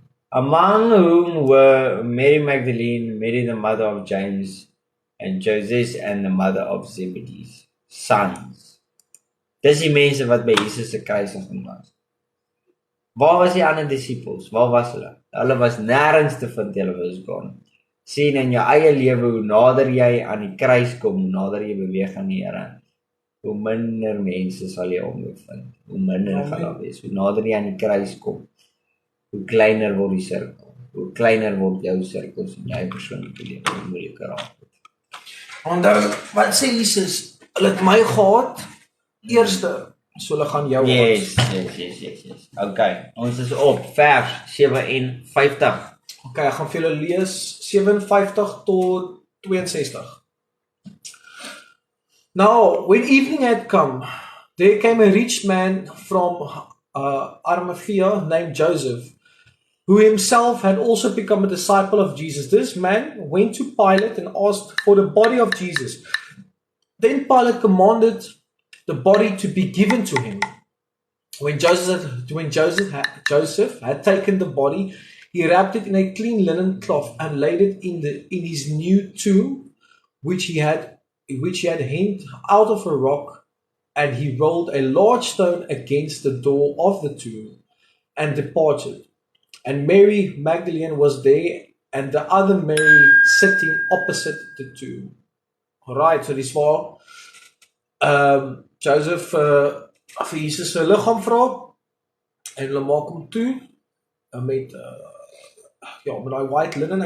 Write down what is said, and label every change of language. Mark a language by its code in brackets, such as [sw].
[en] Among whom were Mary Magdalene, Mary the mother of James, and Joseph and the mother of Zebedee's sons. [af] Dis die mense wat by Jesus se kruisiging was. Waar was die ander disippels? Waar was hulle? Hulle was nêrens te vind, hulle was [en] gone. [af] Sien in jou eie lewe, hoe nader jy aan die kruis kom, hoe nader jy beweeg aan die Here, hoe minder mense sal jy omvind. Hoe minder gaan daar wees. Hoe nader jy aan die kruis kom, hoe kleiner word die sirkel. Hoe kleiner word jou sirkels in jou persoonlike lewe, hoe moeiliker raak dit. Want wat sê Jesus? Hulle het my gehad eerste, so hulle gaan jou [en] Yes. [af] Okay, ons is op vers 57. Okay, ek gaan vir julle lees 57 tot 62. [en] Now, when evening had come, there came a rich man from Arimathea named Joseph, who himself had also become a disciple of Jesus. This man went to Pilate and asked for the body of Jesus. Then Pilate commanded the body to be given to him. When Joseph had taken the body, he wrapped it in a clean linen cloth and laid it in his new tomb, which he had hewn out of a rock, and he rolled a large stone against the door of the tomb and departed. And Mary Magdalene was there, and the other Mary sitting opposite the tomb. [af] Alright, so dis waar Joseph vir Jesus sy liggaam vra, en hulle maak hom toe met daai [en] white linen.